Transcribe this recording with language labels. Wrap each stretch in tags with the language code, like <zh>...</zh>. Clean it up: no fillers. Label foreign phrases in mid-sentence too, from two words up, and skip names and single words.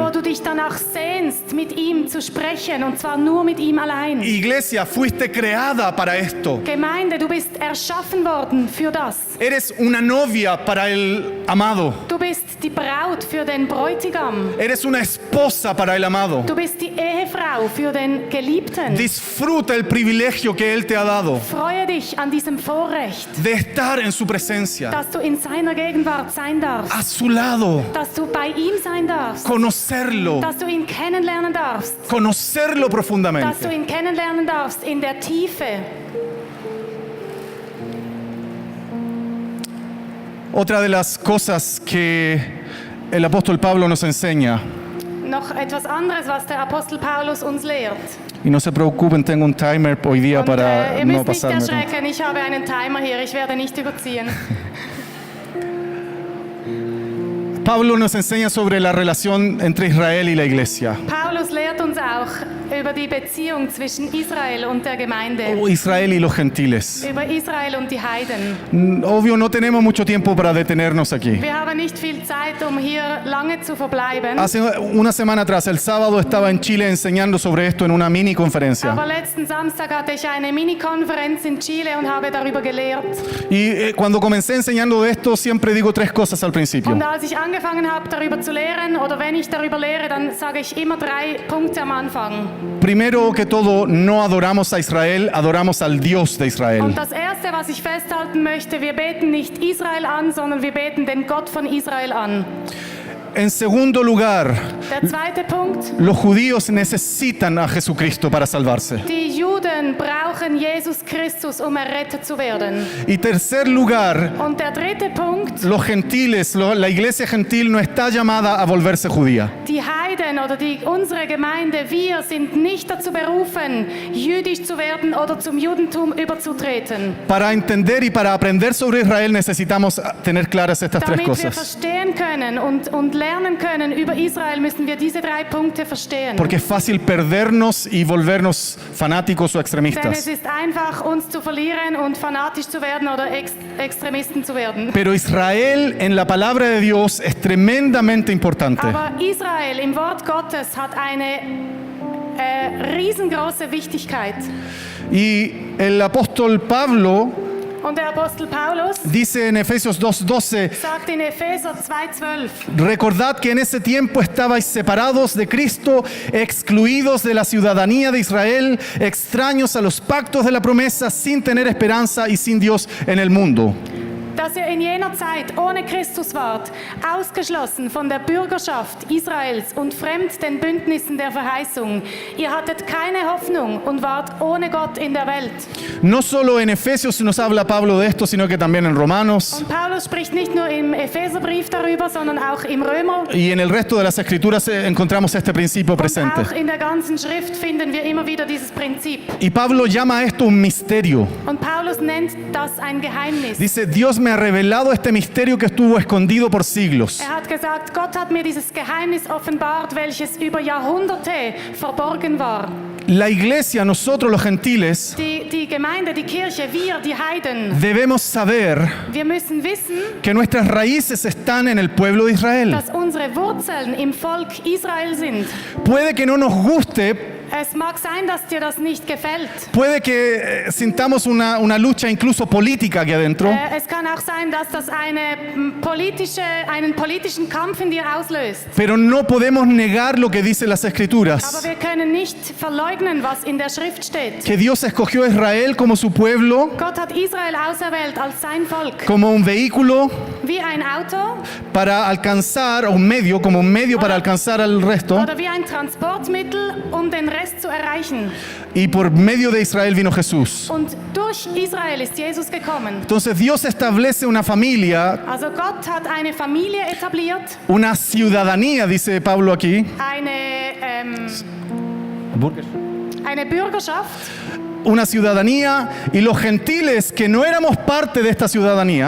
<de>Wo du dich danach sehnst, mit ihm zu sprechen, und zwar nur mit ihm allein.</de> <es>Iglesia, fuiste creada para esto.</es> <de>Gemeinde, du bist erschaffen worden für das.</de> <es>Eres una novia para el amado.</es> <de>Du bist die Braut für den Bräutigam.</de> <es>Eres una esposa para el amado.</es> <de>Du bist die Ehefrau für den Geliebten.</de> <es>Disfruta el privilegio que Él te ha dado</es> <de>Freue dich an diesem Vorrecht,</de> <es>de estar en su presencia,</es> <de>dass du in seiner Gegenwart sein darfst,</de> <es>a su lado,</es> <de>dass du bei ihm sein darfst,</de> <es>conocerlo,</es> <de>dass du ihn kennenlernen darfst,</de> <es>conocerlo</es> <de>dass du</de> <es>profundamente.</es> <de>ihn kennenlernen darfst in der Tiefe.</de> <es>Otra de las cosas que el apóstol Pablo nos enseña,</es> <de>Noch etwas anderes, was der Apostel Paulus uns lehrt.</de> <es>y no se preocupen, tengo un timer hoy día</es> <de>Und,</de> <es>para</es> <de>ihr</de> <es>no</es> <de>müsst nicht</de> <es>pasarme.</es> <de>erschrecken, ich habe einen Timer hier, ich werde nicht überziehen.</de> <es>Pablo nos enseña sobre la relación entre Israel y la iglesia,</es> <de>Paulus lehrt uns auch über die Beziehung zwischen Israel und der Gemeinde,</de> <es>o Israel y los gentiles.</es> <de>über Israel und die Heiden.</de> <es>Obvio, no tenemos mucho tiempo para detenernos aquí.</es> <de>Wir haben nicht viel Zeit, hier lange zu verbleiben.</de> <es>Hace una semana atrás, el sábado, estaba en Chile enseñando sobre esto en una mini conferencia.</es> <de>Aber letzten Samstag hatte ich eine Mini-Konferenz in Chile und habe darüber gelehrt.</de> <es>Y cuando comencé enseñando de esto, siempre digo tres cosas al principio.</es> <de>Und als ich angefangen habe, darüber zu lehren, oder wenn ich darüber lehre, dann sage ich immer 3 Punkte am Anfang.</de> <es>Primero que todo, no adoramos a Israel, adoramos al Dios de Israel.</es> <de>Und das Erste, was ich festhalten möchte, wir beten nicht Israel an, sondern wir beten den Gott von Israel an.</de> <es>En segundo lugar,</es> <de>Der zweite Punkt,</de> <es>los judíos necesitan a Jesucristo para salvarse.</es> <de>die Juden brauchen Jesus Christus, errettet zu werden.</de> <es>Y tercer lugar,</es> <de>Und der dritte Punkt,</de> <es>los gentiles, la iglesia gentil no está llamada a volverse judía.</es> <de>die Heiden oder unsere Gemeinde, wir sind nicht dazu berufen, jüdisch zu werden oder zum Judentum überzutreten.</de> <es>Para entender y para aprender sobre Israel necesitamos tener claras estas tres</es> <de>Damit wir</de> <es>cosas.</es> <de>verstehen können und lernen können über Israel, müssen wir diese 3 Punkte verstehen.</de> <es>Porque es fácil perdernos y volvernos fanáticos o</es> <de>Denn es</de> <es>extremistas.</es> <de>ist einfach, uns zu verlieren und fanatisch zu werden oder Extremisten zu werden.</de> <es>Pero Israel en la palabra de Dios es tremendamente importante.</es> <de>Aber Israel im Wort Gottes hat eine riesengroße Wichtigkeit.</de> <es>Y el apóstol Pablo</es> <de>Und der Apostel Paulus</de> <es>dice en Efesios 2:12,</es> <de>sagt in Epheser 2,12,</de> <es>recordad que en ese tiempo estabais separados de Cristo, excluidos de la ciudadanía de Israel, extraños a los pactos de la promesa, sin tener esperanza y sin Dios en el mundo.</es> <de>dass ihr in jener Zeit ohne Christus wart, ausgeschlossen von der Bürgerschaft Israels und fremd den Bündnissen der Verheißung. Ihr hattet keine Hoffnung und wart ohne Gott in der Welt.</de> <es>No solo en Efesios nos habla Pablo de esto, sino que también en Romanos</es> <de>Und Paulus spricht nicht nur im Epheserbrief darüber, sondern auch im Römer.</de> <es>y en el resto de las escrituras encontramos este principio</es> <de>Und</de> <es>presente.</es> <de>auch in der ganzen Schrift finden wir immer wieder dieses Prinzip.</de> <es>Y Pablo llama a esto un misterio.</es> <de>Und Paulus nennt das ein Geheimnis.</de> <es>Dice, Dios me ha revelado este misterio que estuvo escondido por siglos.</es> <de>Er hat gesagt, Gott hat mir dieses Geheimnis offenbart, welches über Jahrhunderte verborgen war.</de> <es>La iglesia, nosotros los gentiles,</es> <de>Die Gemeinde, die Kirche, wir, die Heiden,</de> <es>debemos saber</es> <de>wir müssen wissen,</de> <es>que nuestras raíces están en el pueblo de Israel.</es> <de>dass unsere Wurzeln im Volk Israel sind.</de> <es>Puede que no nos guste,</es> <de>Es mag sein, dass dir das nicht gefällt.</de> <es>puede que sintamos una lucha incluso política aquí adentro,</es> <de>Es kann auch sein, dass das einen politischen Kampf in dir auslöst.</de> <es>pero no podemos negar lo que dicen las</es> <de>Aber</de> <es>Escrituras.</es> <de>wir können nicht verleugnen, was in der Schrift steht.</de> <es>Que Dios escogió a Israel como su pueblo,</es> <de>Gott hat Israel auserwählt als sein Volk.</de> <es>como un vehículo</es> <de>Wie ein Auto</de> <es>para alcanzar, o un medio, como un medio para alcanzar al resto,</es> <de>oder wie ein Transportmittel, um den Rest zu erreichen.</de> <es>y por medio de Israel vino Jesús.</es> <de>Und durch Israel ist Jesus gekommen.</de> <es>Entonces Dios establece una familia,</es> <de>Also Gott hat eine Familie etabliert,</de> <es>una ciudadanía, dice Pablo aquí,</es> <de>eine Bürgerschaft.</de> <es>una ciudadanía, y los gentiles que no éramos parte de esta ciudadanía,</es>